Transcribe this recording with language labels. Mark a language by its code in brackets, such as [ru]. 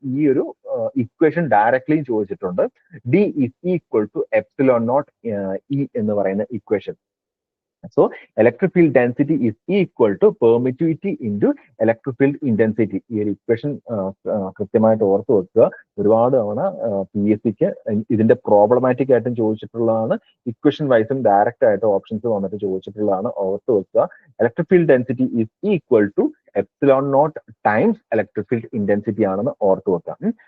[ml] ഈ ഒരു ഇക്വേഷൻ ഡയറക്ട്ലിയും ചോദിച്ചിട്ടുണ്ട്. [en] D is equal to epsilon naught E [ml] എന്ന് പറയുന്ന equation. [en] So electric field density is equal to permittivity into electric field intensity. [ml] ഈ ഒരു ഇക്വേഷൻ കൃത്യമായിട്ട് ഓർത്ത് വെക്കുക. ഒരുപാട് തവണ PSCക്ക് ഇതിന്റെ പ്രോബ്ലമാറ്റിക് ആയിട്ടും ചോദിച്ചിട്ടുള്ളതാണ്. ഇക്വേഷൻ വൈസും ഡയറക്റ്റ് ആയിട്ട് ഓപ്ഷൻസ് വന്നിട്ട് ചോദിച്ചിട്ടുള്ളതാണ്. ഓർത്ത് വെക്കുക. [en] electric field density is equal to epsilon naught times electric field intensity [ml] ആണെന്ന് ഓർത്ത് വെക്കുക.